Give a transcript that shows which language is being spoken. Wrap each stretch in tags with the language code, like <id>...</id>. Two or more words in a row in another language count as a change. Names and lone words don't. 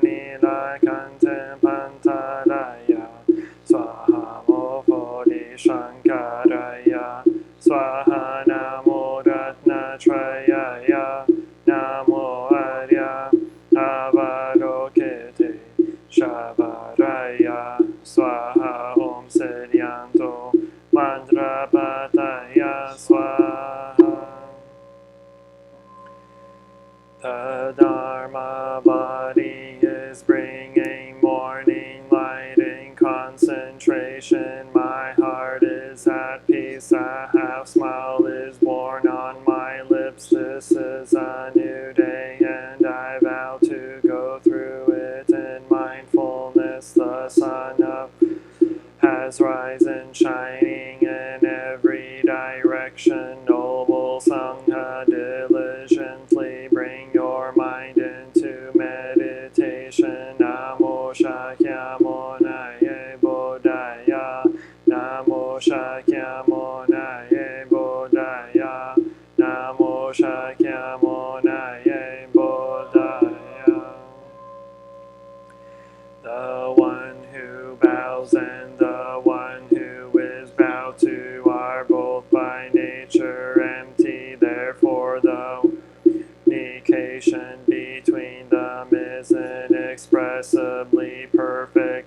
<sa>Nilakante Pantaraya, Swaha Mofodi Shankaraya, Swaha Namo Ratnatrayaya, Namo Arya Avalokite Shavaraya, Swaha Om Sedyanto Mandrapataya Swaha.</sa> <en>The Dharma body is bringing morning light in concentration. My heart is at peace. A half smile is born on my lips. This is a new day, and I vow to go through it in mindfulness. The sun up has risen, shining in every direction. Noble Sangha, diligently bring your mind into meditation.</en> <sa>Namo Shakyamuni Bodhaya, Namo Shakyamuni Bodhaya, Namo Shakyamuni Bodhaya.</sa> <en>The one who bows and the one who is bowed to are both by nature empty. Therefore, the communication between them is inexpressibly perfect.</en>